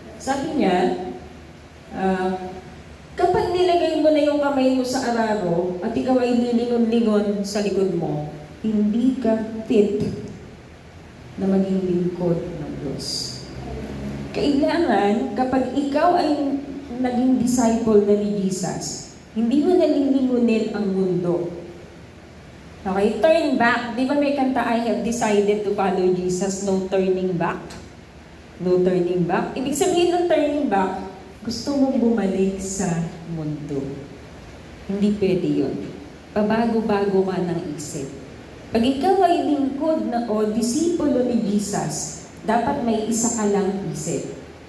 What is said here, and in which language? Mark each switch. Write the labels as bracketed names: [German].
[Filipino] Sabi niya, kapag nilagay mo na yung kamay mo sa araro at ikaw ay lilingon-lingon sa likod mo, hindi ka fit na maging lingkod ng Diyos. Kailangan, kapag ikaw ay naging disciple na ni Jesus, hindi mo nalilingunin ang mundo. [English] Okay, turn back. [Filipino] Di ba may kanta, [English] I have decided to follow Jesus, no turning back? No turning back. [Filipino] Ibig sabihin ng turning back, gusto mong bumalik sa mundo. Hindi pwede yun. Pabago-bago ka ng isip. Pag ikaw ay lingkod na o disipulo ni Jesus, dapat may isa ka lang isip.